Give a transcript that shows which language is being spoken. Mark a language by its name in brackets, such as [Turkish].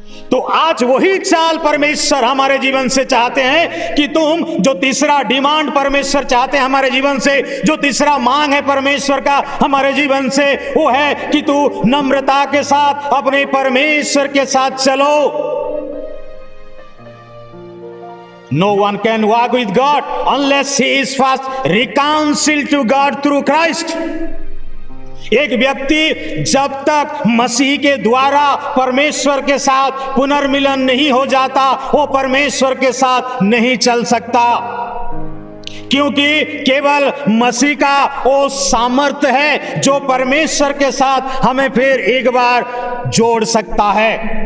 [Hindi] तो आज वही चाल परमेश्वर हमारे जीवन से चाहते हैं कि तुम जो तीसरा डिमांड परमेश्वर चाहते हैं हमारे जीवन से, जो तीसरा मांग है परमेश्वर का हमारे जीवन से, वो है कि तू नम्रता के साथ अपने परमेश्वर के साथ चलो। [English] No one can walk with God unless he is first reconciled to God through Christ. [Hindi] एक व्यक्ति जब तक मसीह के द्वारा परमेश्वर के साथ पुनर्मिलन नहीं हो जाता, वो परमेश्वर के साथ नहीं चल सकता। क्योंकि केवल मसीह का वो सामर्थ्य है जो परमेश्वर के साथ हमें फिर एक बार जोड़ सकता है।